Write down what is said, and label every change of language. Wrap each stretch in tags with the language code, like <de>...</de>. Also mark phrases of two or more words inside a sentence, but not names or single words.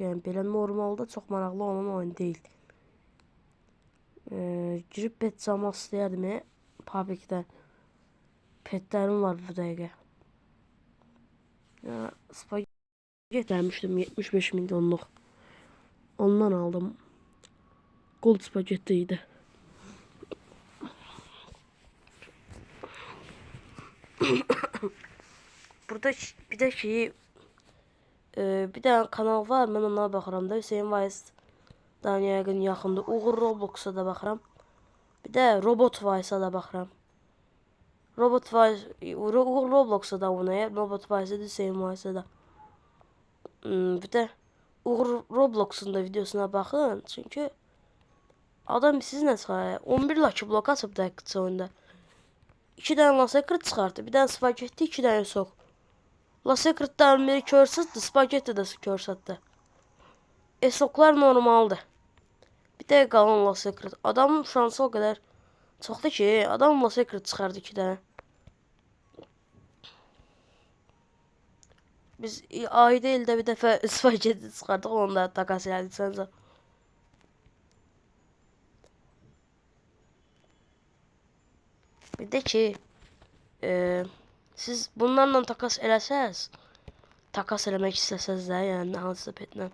<az>Yəni belə normalda çox maraqlı olan oyun deyil. Girib pet çalmaq istəyərdim. Publicdə petlərim var bu dəqiqə. Ya spaget vermişdim 75 milyonluq. Ondan aldım. Gold spagettiydi. Burada bir de şeyi</az> <tr>bir tane</tr> <az>kanal var, ben ona baxıram da, Hüseyin Vaiz'dan yəqin yaxında. Uğur Roblox'a da baxıram. Bir de Robot Vaiz'a da baxıram. Robot Vaiz, Uğur Roblox'a da oynayır, Robot Vaiz'e de Hüseyin Vaiz'e da. Bir de Uğur Roblox'un da videosuna baxın, çünkü adam siz nə çıxar? 11 Lucky Block açıb da qısa oyunda. 2 tane Last Secret çıxardı, bir tane spagetti, 2 tane sok. Last Secret'dan biri körsatdı, spagetti de körsatdı. Soklar normaldır. Bir de qalan Last Secret. Adamın şansı</az> <tr>o kadar</tr> <az>çoxdur ki, adam Last Secret çıxardı 2 tane. Biz ayda ildə bir dəfə spagetti çıxardıq, onu da takas elədik səncə. Bir de ki, siz bunlarla takas eləsəz, takas eləmək istəsəz də, yəni hansısa petlə.</az>